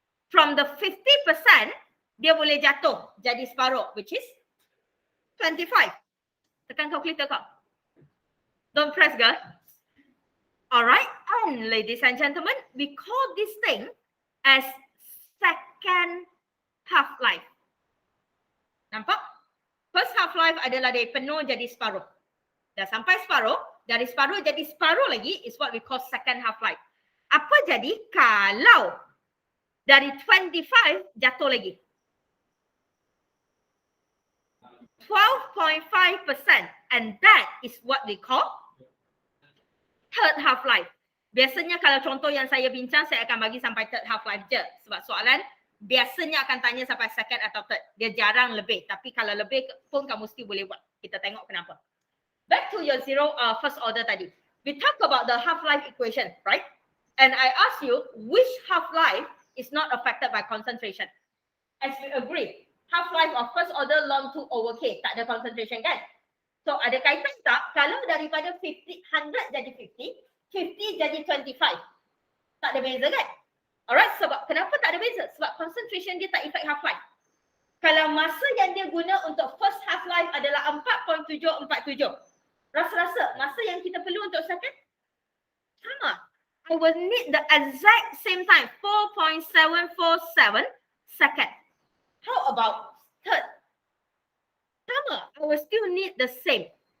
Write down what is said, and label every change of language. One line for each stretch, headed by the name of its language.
English: From the 50%,
Malay: dia boleh jatuh jadi separuh,
English: which is 25.
Malay: Tekan calculator kau.
English: Don't press, girl. Alright, and ladies and gentlemen, we call this thing as second half-life.
Malay: Nampak? First half-life adalah dari penuh jadi separuh. Dah sampai separuh, dari separuh jadi separuh lagi
English: is what we call second half-life.
Malay: Apa jadi kalau dari 25 jatuh lagi?
English: 12.5%, and that is what we call third half-life.
Malay: Biasanya kalau contoh yang saya bincang, saya akan bagi sampai third half-life je. Sebab soalan biasanya akan tanya sampai second atau third. Dia jarang lebih. Tapi kalau lebih pun kamu mesti boleh buat. Kita tengok kenapa.
English: Back to your first order
Malay: tadi.
English: We talk about the half-life equation, right? And I ask you, which half-life is not affected by concentration? As we agree, half-life of first order ln 2 over K.
Malay: Tak ada concentration kan? So ada kaitan tak? Kalau daripada 100 jadi 50, 50 jadi 25. Tak ada beza kan? Alright, sebab kenapa tak ada beza? Sebab concentration dia tak effect half-life. Kalau masa yang dia guna untuk first half-life adalah 4.747. Rasa-rasa masa yang kita perlu untuk second? Sama.
English: I will need the exact same time, 4.747 second. How about third? Sama. I will still need the same.